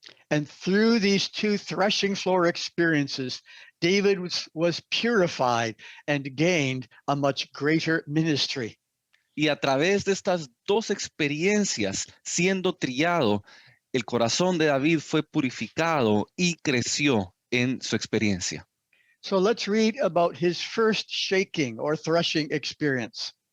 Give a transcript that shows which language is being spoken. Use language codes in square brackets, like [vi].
[en] And through these two threshing floor experiences, David was purified and gained a much greater ministry. [es] Y a través de estas dos experiencias, siendo trillado, el corazón de David fue purificado y creció en su experiencia. [en] So let's read about his first shaking or threshing experience.